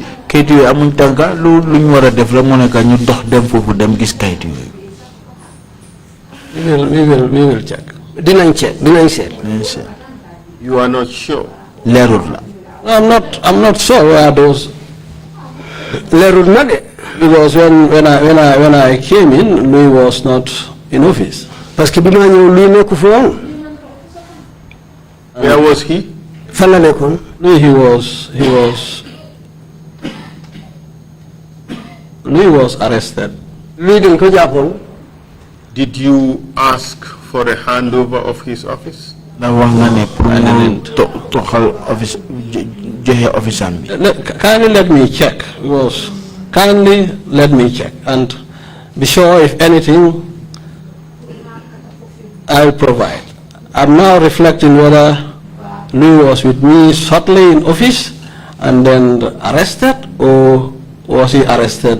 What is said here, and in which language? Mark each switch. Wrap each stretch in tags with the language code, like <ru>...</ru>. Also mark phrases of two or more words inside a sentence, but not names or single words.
<en>We will check. Didn't check. You are not sure. I'm not sure where those Because when I came in, Louis was not in office.</en> <fr>Parce que</fr> <wo>bima ñew Louis nekku fi won.</wo> <en>Where was he?</en> <wo>Fan la nekkon?</wo> <en>Louis was arrested.</en> <wo>Louis dañ ko jappon.</wo> <en>Did you ask for a handover of his office?</en> <wo>Na wax nga ne pour mu toxal office joxe office am bi.</wo> <en>Kindly let me check. Kindly let me check and be sure if anything I'll provide. I'm now reflecting whether Louis was with me shortly in office and then arrested, or was he arrested?</en>